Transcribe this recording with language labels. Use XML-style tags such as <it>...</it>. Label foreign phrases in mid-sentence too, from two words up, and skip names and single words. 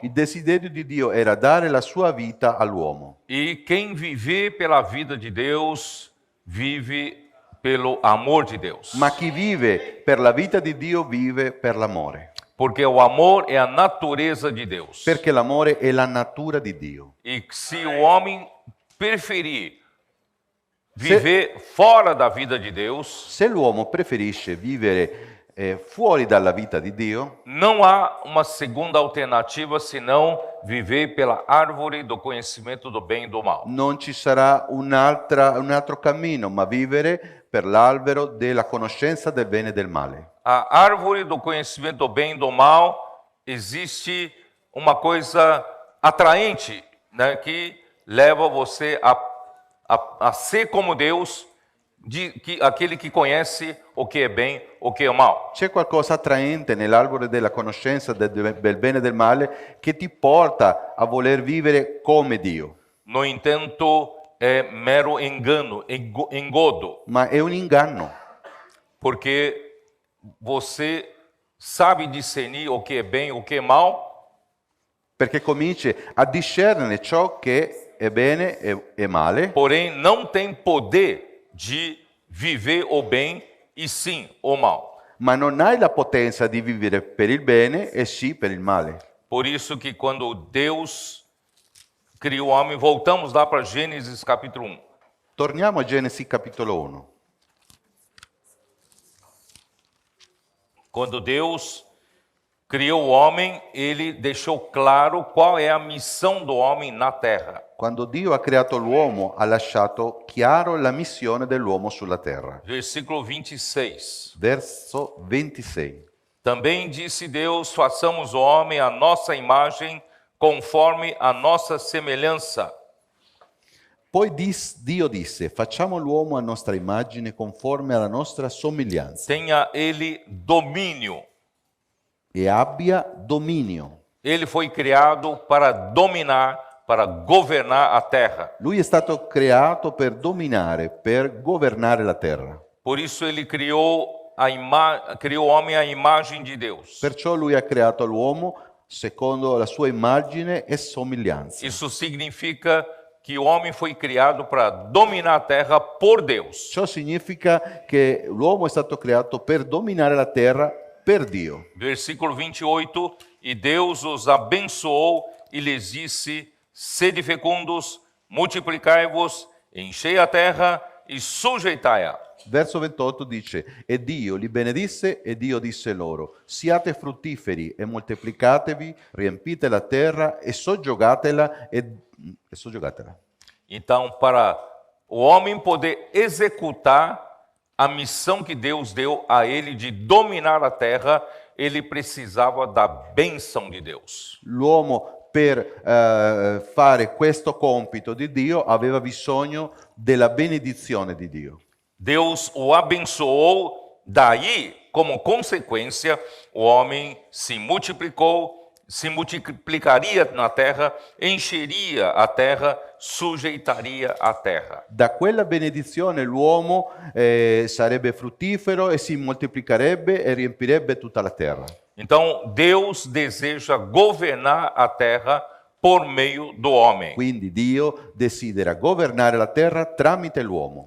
<it>il desiderio di Dio era dare la sua vita all'uomo.</it> <pt>E quem viver pela vida de Deus, vive pelo amor de Deus.</pt> <it>Ma chi vive per la vita di Dio vive per l'amore.</it> <pt>Porque o amor é a natureza de Deus.</pt> <it>Perché l'amore è la natura di Dio.</it> <pt>E se o homem preferir viver fora da vida de Deus,</pt> <it>Se l'uomo preferisce vivere fuori dalla vita di Dio,</it> <pt>não há uma segunda alternativa senão viver pela árvore do conhecimento do bem e do mal.</pt> <it>non ci sarà un altro cammino, ma vivere per l'albero della conoscenza del bene e del male.</it> <pt>A árvore do conhecimento do bem e do mal, existe uma coisa atraente, né, que leva você a ser como Deus, aquele que conhece o que é bem, o que é mal.</pt> <it>C'è qualcosa attraente nell'albero della conoscenza del bene e del male che ti porta a voler vivere come Dio.</it> <pt>No entanto, é mero engano, engodo,</pt> <it>Ma è un inganno,</it> <pt>porque você sabe discernir o que é bem, o que é mal,</pt> <it>perché cominci a discernere ciò che è bene e male,</it> <pt>porém não tem poder de viver o bem e sim o mal.</pt> <it>ma non hai la potenza di vivere per il bene e sì per il male.</it> <pt>Por isso que quando Deus criou o homem, voltamos lá para Gênesis capítulo 1.</pt> <it>Torniamo a Genesi capitolo 1.</it> <pt>Quando Deus criou o homem, ele deixou claro qual é a missão do homem na terra.</pt> <it>Quando Dio ha creato l'uomo, ha lasciato chiaro la missione dell'uomo sulla terra.</it> <pt>Versículo 26.</pt> <it>Verso 26.</it> <pt>Também disse Deus: façamos o homem à nossa imagem, conforme a nossa semelhança.</pt> <it>Poi Dio disse, facciamo l'uomo a nostra immagine conforme alla nostra somiglianza</it> <pt>Tenha ele domínio.</pt> <it>e abbia dominio.</it> <pt>Ele foi criado para dominar, para governar a terra.</pt> <it>Lui è stato creato per dominare, per governare la terra.</it> <pt>Por isso ele criou criou o homem à imagem de Deus.</pt> <it>Perciò lui ha creato l'uomo secondo la sua immagine e somiglianza.</it> <pt>Isso significa que o homem foi criado para dominar a terra por Deus.</pt> <it>Ciò significa che l'uomo è stato creato per dominare la terra per Dio.</it> <pt>Versículo 28, e Deus os abençoou e lhes disse: sede fecundos, multiplicai-vos, enchei a terra e sujeitai-a.</pt> <it>Verso 28 dice, e Dio li benedisse e Dio disse loro, siate fruttiferi e moltiplicatevi, riempite la terra e soggiogatela.</it> <pt>Então, para o homem poder executar a missão que Deus deu a ele de dominar a terra, ele precisava da bênção de Deus.</pt> <it>L'uomo per fare questo compito di Dio aveva bisogno della benedizione di Dio.</it> <pt>Deus o abençoou, daí, como consequência, o homem se multiplicou, se multiplicaria na terra, encheria a terra, sujeitaria a terra.</pt> <it>Da quella benedizione l'uomo sarebbe fruttifero e si moltiplicherebbe e riempirebbe tutta la terra.</it> <pt>Então, Deus deseja governar a terra por meio do homem.</pt> <it>Quindi Dio desidera governare la terra tramite l'uomo.</it>